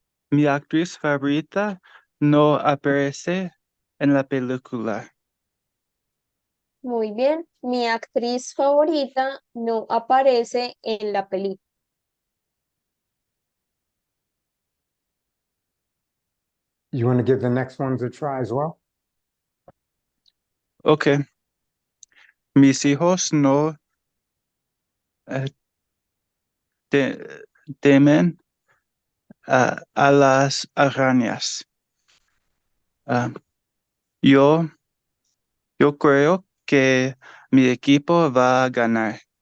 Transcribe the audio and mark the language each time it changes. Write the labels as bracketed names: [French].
[Spanish] Mi actriz favorita no aparece en la película. Muy bien. Mi actriz favorita no aparece en la película. [English] You want to give the next ones a try as well? Okay. [Spanish] Mis hijos no temen a las arañas. Yo creo que mi equipo va a ganar.